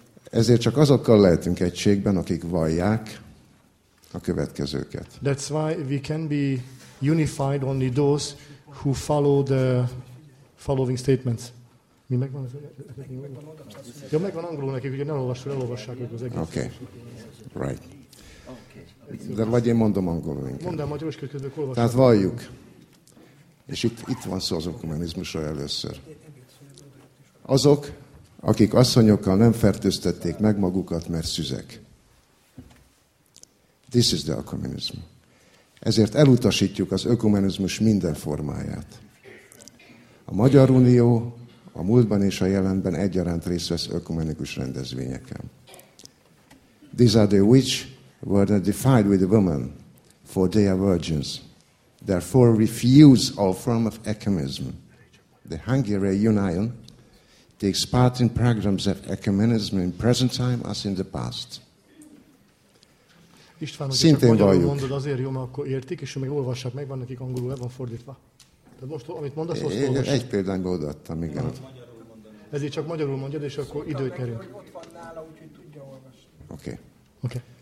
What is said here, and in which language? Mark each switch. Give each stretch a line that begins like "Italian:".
Hungarian: Ezért csak azokkal lehetünk egységben, akik vallják a következőket.
English: That's why we can be unified only those who follow the following statements.
Hungarian: Mi megvan az egész? Ja, megvan angolul nekik, ugye ne olvassuk, elolvassák ők az egész.
English: Okay, right.
Hungarian: De vagy én mondom angolul inkább. Mondd el magyarul, és közben olvassuk. Tehát valljuk. És itt van szó az ökumenizmusról először. Azok, akik asszonyokkal nem fertőztették meg magukat, mert szüzek.
English: This is the ökumenizm.
Hungarian: Ezért elutasítjuk az ökumenizmus minden formáját. A Magyar Unió a múltban és a jelenben egyaránt részt vesz ökumenikus rendezvényeken.
English: These are the which were identified with the women, for they are virgins. Therefore refuse all form of ecumenism. The Hungarian Union takes part in programs of ecumenism in present time as in the past.
Hungarian: István, hogy szintén csak magyarul mondod, azért jó, mert akkor értik, és még olvassák meg, van nekik angolul, le van fordítva. Tehát most, amit mondasz, azt olvassák. Egy példány beodaadtam, igen. Ezért csak magyarul mondod, és akkor időt nyerünk. Ott van nála, úgyhogy tudja olvasni. Oké.
English: Okay.